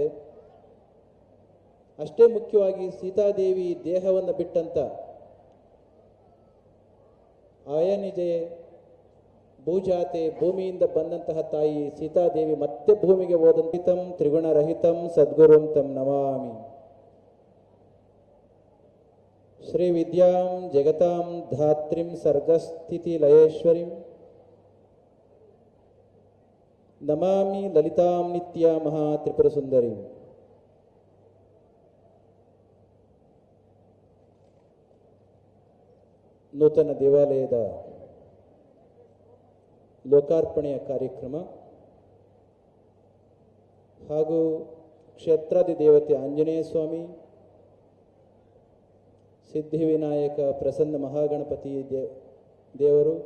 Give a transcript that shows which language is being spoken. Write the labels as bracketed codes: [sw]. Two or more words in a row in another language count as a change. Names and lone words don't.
[kn] ಅಷ್ಟೇ ಮುಖ್ಯವಾಗಿ ಸೀತಾದೇವಿ ದೇಹವನ್ನು ಬಿಟ್ಟಂತ ಆಯನಿಜೆ ಭೂಜಾತೆ, ಭೂಮಿಯಿಂದ ಬಂದಂತಹ ತಾಯಿ ಸೀತಾದೇವಿ ಮತ್ತೆ ಭೂಮಿಗೆ ಹೋದಂತಿತಂ [sa] ತ್ರಿಗುಣರಹಿತಂ ಸದ್ಗುರುಂ ತಂ ನಮಾಮಿ. ಶ್ರೀ ವಿದ್ಯಾಂ ಜಗತಾಂ ಧಾತ್ರಿಂ ಸರ್ಗಸ್ಥಿತಿ ಲಯೇಶ್ವರಿಂ ನಮಾಮಿ ಲಲಿತಾಂ ನಿತ್ಯ ಮಹಾ ತ್ರಿಪುರ ಸುಂದರಿ. [kn] ನೂತನ ದೇವಾಲಯದ ಲೋಕಾರ್ಪಣೆಯ ಕಾರ್ಯಕ್ರಮ ಹಾಗೂ ಕ್ಷೇತ್ರಾದಿ ದೇವತೆ ಆಂಜನೇಯ ಸ್ವಾಮಿ, ಸಿದ್ಧಿವಿನಾಯಕ ಪ್ರಸನ್ನ ಮಹಾಗಣಪತಿ ದೇವರು